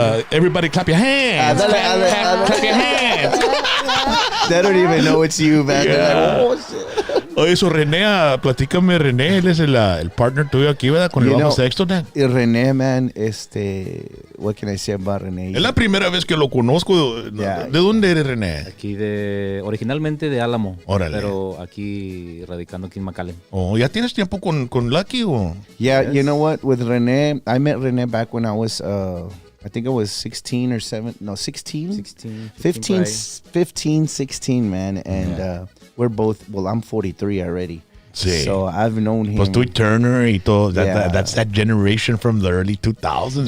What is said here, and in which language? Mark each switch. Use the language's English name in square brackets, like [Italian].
[English] Everybody clap your hands. Clap your hands. They don't even know it's you, man. Yeah. Like, oh, shit. [Spanish] Oye, eso, René, platícame, René, él es el partner tuyo aquí, ¿verdad? Con el bajo sexto, ¿no? [English] Y René, man, what can I say about René? [Spanish] Es la primera vez que lo conozco. [English] Yeah. [Spanish] ¿De dónde eres, René? Aquí originalmente de Álamo. Órale. Pero aquí, radicando aquí en McAllen. Oh, ¿ya tienes tiempo con Lucky o? [English] Yeah, Yes. you know what? With René, I met René back when I was, I think I was 16 or 7, no, 16? 15, 16, man. And we're both, well, I'm 43 already. [Spanish] Sí. [English] So I've known him. [Spanish] Pues tú y Turner y todo. [English] That's that generation from the early 2000s,